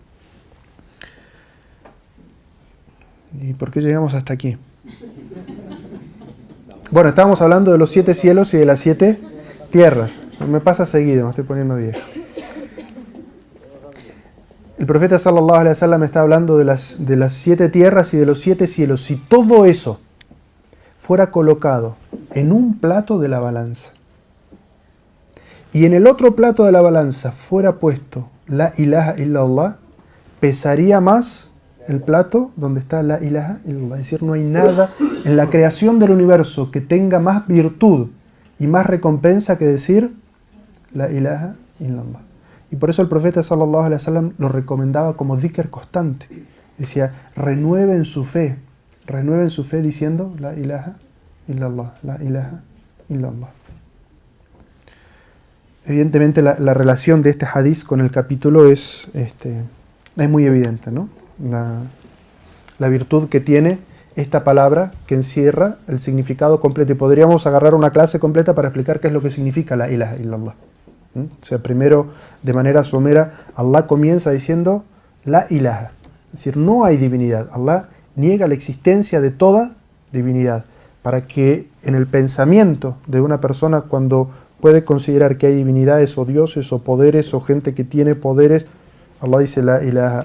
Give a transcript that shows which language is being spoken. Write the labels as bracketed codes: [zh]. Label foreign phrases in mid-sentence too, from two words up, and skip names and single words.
[es] ¿Y por qué llegamos hasta aquí? Bueno, estábamos hablando de los 7 cielos y de las 7 tierras. Me pasa seguido, me estoy poniendo viejo. El profeta [ar] صلى الله عليه وسلم [es] está hablando de las 7 tierras y de los 7 cielos. Si todo eso fuera colocado en un plato de la balanza y en el otro plato de la balanza fuera puesto [ar] لا إله إلا الله, [es] pesaría más el plato donde está [ar] لا إله إلا الله. [es] Es decir, no hay nada en la creación del universo que tenga más virtud y más recompensa que decir [ar] لا إله إلا الله. [es] Y por eso el profeta [ar] صلى الله عليه وسلم [es] lo recomendaba como dhikr constante. Decía, renueven su fe diciendo [ar] لا إله إلا الله, لا إله إلا الله. [es] Evidentemente la relación de este hadith con el capítulo es muy evidente, ¿no? La virtud que tiene esta palabra que encierra el significado completo. Y podríamos agarrar una clase completa para explicar qué es lo que significa [ar] لا إله إلا الله. [es] O sea, primero, de manera somera, Allah comienza diciendo [ar] لا إله. [es] Es decir, no hay divinidad. Allah niega la existencia de toda divinidad. Para que en el pensamiento de una persona, cuando puede considerar que hay divinidades o dioses o poderes o gente que tiene poderes, Allah dice [ar] لا إله.